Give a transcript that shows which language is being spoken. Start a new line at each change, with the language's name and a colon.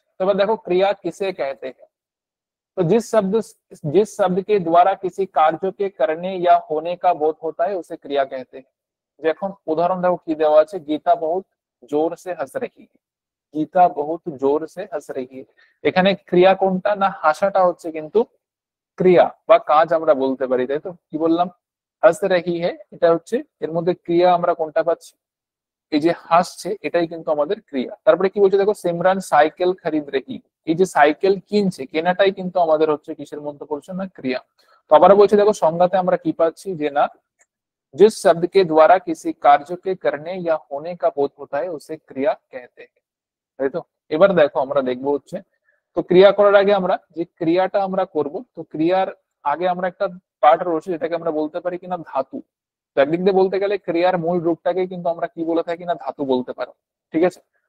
Hindi: तो
Bangla: এবার দেখো
Hindi: क्रिया किसे कहते हैं। तो जिस शब्द के द्वारा किसी कार्य के करने या होने का बोध होता है उसे क्रिया कहते हैं।
Bangla: যখন উদাহরণ দেখো কি দেওয়া আছে,
Hindi: গীতা বহুত জোর সে হাস রহি है। গীতা বহুত জোর সে হাস রহি है।
Bangla: এখানে ক্রিয়া কোনটা না, হাসাটা হচ্ছে কিন্তু ক্রিয়া বা কাজ আমরা বলতে পারি, তাই তো? কি বললাম?
Hindi: হাস রহি है,
Bangla: এটা হচ্ছে এর মধ্যে ক্রিয়া আমরা কোনটা পাচ্ছি? এই যে হাসছে এটাই কিন্তু আমাদের ক্রিয়া। তারপরে কি বলছে দেখো,
Hindi: সিমরান সাইকেল খরিদ রহি।
Bangla: এই যে সাইকেল কিনছে, কেনাটাই কিন্তু আমাদের হচ্ছে কিসের মধ্যে পড়ছে না, ক্রিয়া। তো আবার বলছে দেখো সংজ্ঞাতে আমরা কি পাচ্ছি, যে না
Hindi: जिस शब्द के द्वारा किसी कार्य के करने या होने का बोध होता है उसे क्रिया कहते हैं।
Bangla: তাই তো? এবার দেখো আমরা দেখবো হচ্ছে, তো ক্রিয়া করার আগে আমরা যে ক্রিয়াটা আমরা করব, তো ক্রিয়ার আগে আমরা একটা পার্ট রয়েছে যেটাকে আমরা বলতে পারি কিনা ধাতু। তো একদিক দিয়ে বলতে গেলে ক্রিয়ার মূল রূপটাকে কিন্তু আমরা কি বলে থাকি না, ধাতু বলতে পারি। ঠিক আছে,